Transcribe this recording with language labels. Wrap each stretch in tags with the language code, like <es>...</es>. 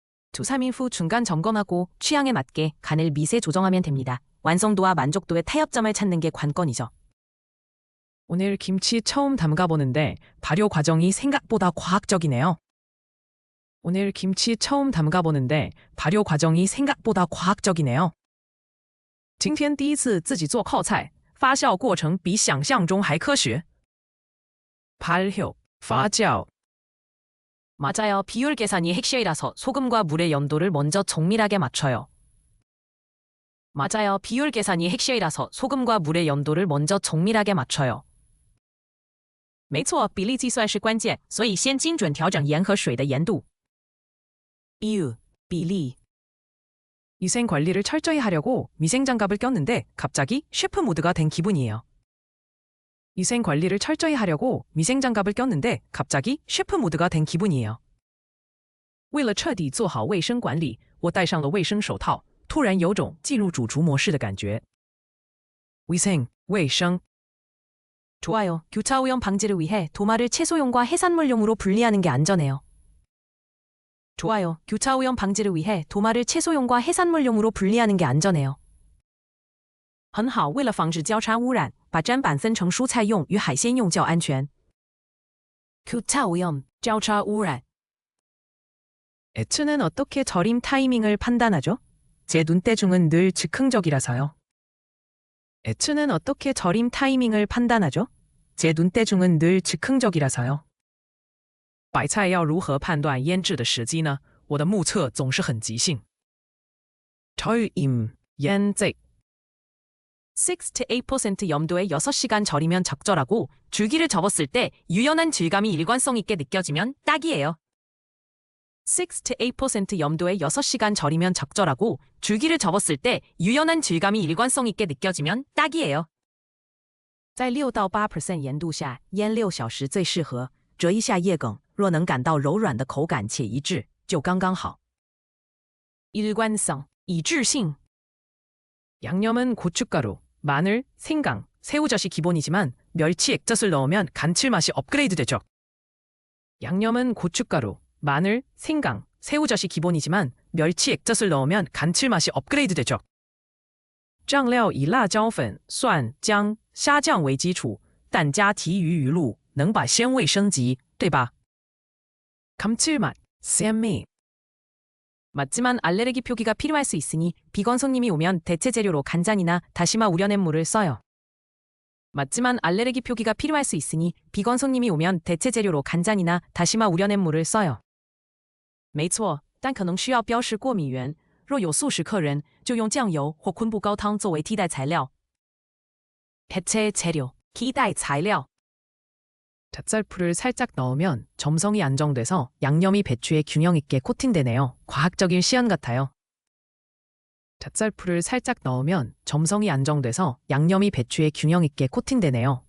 <ko>2-3일 후 중간 점검하고 취향에 맞게 간을 미세 조정하면 됩니다. 완성도와 만족도의 타협점을 찾는 게 관건이죠. 오늘 김치 처음 담가보는데 발효 과정이 생각보다 과학적이네요. 오늘 김치 처음 담가보는데 발효 과정이 생각보다 과학적이네요.</ko> <zh>今天第一次自己做泡菜，发酵过程比想象中还科学。</zh> <ko>발효, 发酵. 맞아요. 비율 계산이 핵심이라서 소금과 물의 염도를 먼저 정밀하게 맞춰요. 맞아요. 비율 계산이 핵심이라서 소금과 물의 염도를 먼저 정밀하게 맞춰요.</ko> <zh>没错，比例计算是关键，所以先精准调整盐和水的盐度。</zh> <ko>비율, 比例. 위생 관리를 철저히 하려고 위생장갑을 꼈는데 갑자기 셰프 모드가 된 기분이에요. 위생 관리를 철저히 하려고 위생장갑을 꼈는데 갑자기 셰프 모드가 된 기분이에요.</ko> <zh>为了彻底做好卫生管理，我戴上了卫生手套，突然有种进入主厨模式的感觉。</zh> <ko>위생, 卫生. 좋아요. 교차 오염 방지를 위해 도마를 채소용과 해산물용으로 분리하는 게 안전해요. 좋아요. 교차 오염 방지를 위해 도마를 채소용과 해산물용으로 분리하는 게 안전해요.</ko> <zh>很好，为了防止交叉污染，把砧板分成蔬菜用与海鲜用较安全。</zh> <ko>교차 오염, 交叉污染. 애츠는 어떻게 절임 타이밍을 판단하죠? 제 눈대중은 늘 즉흥적이라서요. 애츠는 어떻게 절임 타이밍을 판단하죠? 제 눈대중은 늘 즉흥적이라서요.</ko> <zh>白菜要如何判断腌制的时机呢？我的目测总是很即兴。절임, 腌制.</zh> <ko>6-8% 염도에 6시간 절이면 적절하고 줄기를 접었을 때 유연한 질감이 일관성 있게 느껴지면 딱이에요. 6-8% 염도에 6시간 절이면 적절하고 줄기를 접었을 때 유연한 질감이 일관성 있게 느껴지면 딱이에요.</ko> <zh>在6-8% 盐度下腌6小时最适合，折一下叶梗，若能感到柔软的口感且一致，就刚刚好。</zh> <ko>일관성, 一致性. 양념은 고춧가루, 마늘, 생강, 새우젓이 기본이지만 멸치 액젓을 넣으면 감칠맛이 업그레이드 되죠. 양념은 고춧가루, 마늘, 생강, 새우젓이 기본이지만 멸치 액젓을 넣으면 감칠맛이 업그레이드 되죠.</ko> <zh>酱料以辣椒粉、蒜、姜、虾酱为基础，但加提鱼鱼露能把鲜味升级，对吧？</zh> <ko>감칠맛, 쌤미. 맞지만 알레르기 표기가 필요할 수 있으니 비건 손님이 오면 대체 재료로 간장이나 다시마 우려낸 물을 써요. 맞지만 알레르기 표기가 필요할 수 있으니 비건 손님이 오면 대체 재료로 간장이나 다시마 우려낸 물을 써요.</ko> <zh>没错，但可能需要标示过敏源。若有素食客人，就用酱油或昆布高汤作为替代材料。</zh> <ko>대체 재료,替代材料. 잣살풀을 살짝 넣으면 점성이 안정돼서 양념이 배추에 균형 있게 코팅되네요. 과학적인 시연 같아요. 잣살풀을 살짝 넣으면 점성이 안정돼서 양념이 배추에 균형 있게 코팅되네요.</ko>